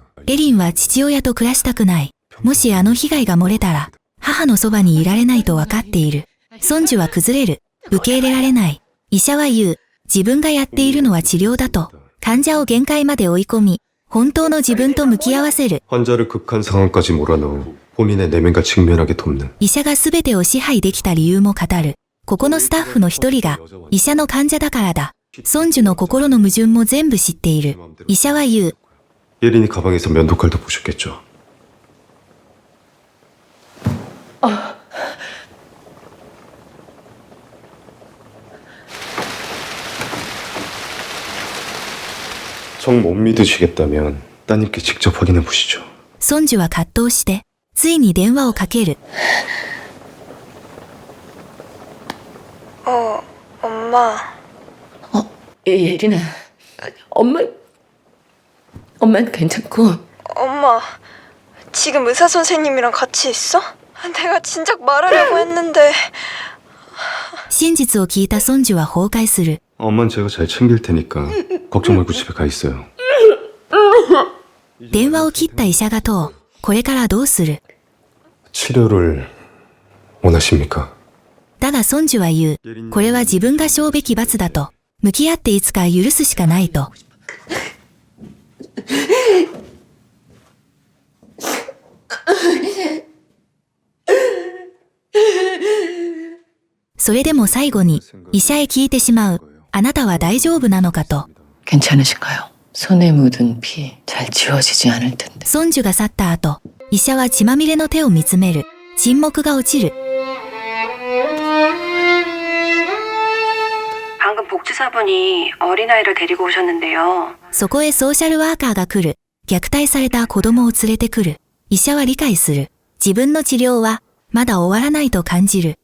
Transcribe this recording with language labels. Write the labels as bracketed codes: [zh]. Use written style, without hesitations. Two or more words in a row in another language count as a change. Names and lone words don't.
[ja] エリンは父親と暮らしたくない。もしあの被害が漏れたら、母のそばにいられないと分かっている。孫樹は崩れる。受け入れられない。医者は言う。自分がやっているのは治療だと。患者を限界まで追い込み、本当の自分と向き合わせる。 [ko] 환자를 극한 상황까지 몰아넣어 본인의 내면과 직면하게 돕는 [ja] 医者が全てを支配できた理由も語る。ここのスタッフの一人が医者の患者だからだ。孫樹の心の矛盾も全部知っている。医者は言う。 [ko] 예린이 가방에서 면도칼도 보셨겠죠. 정 못 믿으시겠다면 따님께 직접 확인해 보시죠. [ja] 孫樹は葛藤して、ついに電話をかける。 [ko] 엄마. 예린아. 엄마는 괜찮고. 엄마, 지금 의사 선생님이랑 같이 있어? 내가 진작 말하려고 했는데. [ja] 真実を聞いた孫樹は崩壊する。 [ko] 엄마는 제가 잘 챙길 테니까 걱정 말고 집에 가 있어요. [ja] 電話を切った医者が問う。これからどうする？ [ko] 치료를 원하십니까? [ja] だが孫樹は言う。これは自分が負うべき罰だと。向き合っていつか許すしかないと。それでも最後に医者へ聞いてしまう。あなたは大丈夫なのかと。 [ko] 괜찮으신가요? 손에 묻은 피 잘 지워지지 않을 텐데. [ja] 孫樹が去った後、医者は血まみれの手を見つめる。沈黙が落ちる。 [ko] 방금 복지사분이 어린아이를 데리고 오셨는데요. [ja] そこへソーシャルワーカーが来る。虐待された子供を連れてくる。医者は理解する。自分の治療はまだ終わらないと感じる。